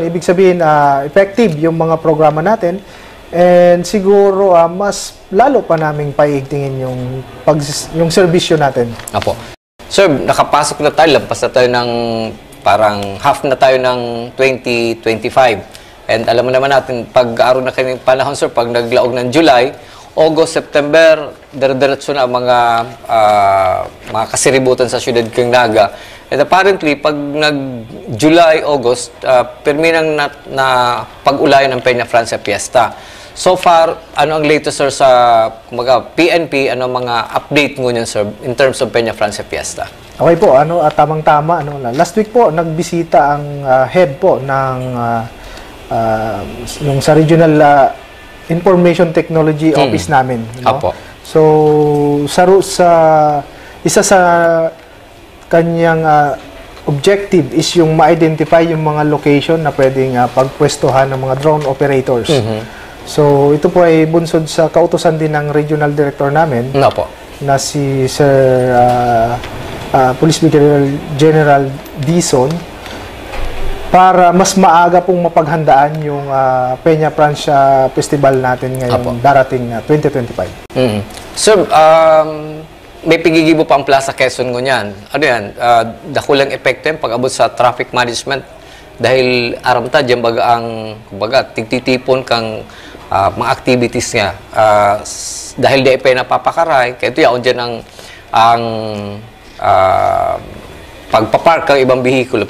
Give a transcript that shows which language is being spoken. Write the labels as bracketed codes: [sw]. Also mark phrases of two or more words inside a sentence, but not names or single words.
[tl] Ibig sabihin, effective yung mga programa natin. And siguro, mas lalo pa naming paiigtingin yung serbisyo natin. Apo. Sir, nakapasok na tayo. Lampas na tayo ng parang half na tayo ng 2025. And alam mo naman natin, pag-aaron na kanyang panahon, sir, [bik] pag naglaog ng July, August, September, dire-diretso na ang mga kasiributan sa siyudad kang Naga. [tl] And apparently, pag nag-July, August, perminang na pag-ulayan ng Peña Francia Fiesta. So far, ano ang latest, sir, sa PNP, ano mga update nyo niyan, sir, [en] in terms of [tl] Peña Francia Fiesta? Okay po, tamang-tama. Last week po, nagbisita ang head po ng yung sa Regional Information Technology Office namin. [bik] Apo. [tl] So, isa sa kanyang objective is yung ma-identify yung mga location na pwedeng pagpwestuhan ng mga [en] drone operators. [tl] So, ito po ay bunsod sa kautusan din ng regional director namin na si Sir Police Brigadier General Dizon para mas maaga pong mapaghandaan yung Peña Francia Festival natin ngayong darating 2025. Sir, [bik] may pigigibo pa ang Plaza Quezon ngunyan. [tl] Ano yan? [bik] Dakulang epekto yung pag-abot sa [en] traffic management [bik] dahil aramta dyan baga tigtitipon kang mga activities nga. [tl] Dahil di pa napapakaray, kaya ito yaon dyan ang pagpapark ng ibang bihikulo.